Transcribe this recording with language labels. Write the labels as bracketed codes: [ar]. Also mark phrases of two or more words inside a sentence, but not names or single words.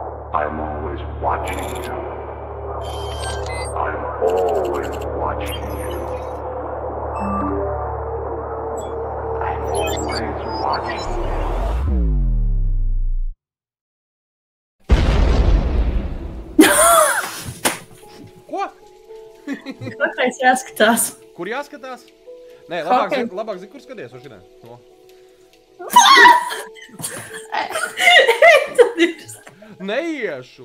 [en] I'm always watching you. I'm always watching you. I'm always watching you. [lv] Ko? Kāpēc jāskatās? Kur jāskatās? Nē, labāk zini, kur skaties uz šitā. No. Neiešu!